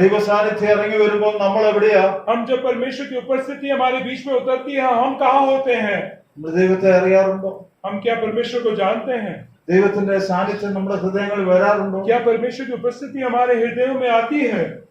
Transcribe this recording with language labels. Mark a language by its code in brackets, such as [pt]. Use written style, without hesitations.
[ml] ദൈവ സാന്നിധ്യം ഇറങ്ങി വരുമ്പോൾ നമ്മൾ എവിടെയാ? [hi] हम जब परमेश्वर की उपस्थिति हमारे बीच में उतरती है हम कहाँ होते हैं? [ml] നമ്മൾ ദൈവത്തെ അറിയാറുണ്ടോ? [hi] हम क्या परमेश्वर को जानते हैं? [ml] ദൈവത്തിന്റെ സാന്നിധ്യം നമ്മുടെ ഹൃദയങ്ങളിൽ വരാറുണ്ടോ? [hi] क्या परमेश्वर की उपस्थिति हमारे हृदयों में आती है?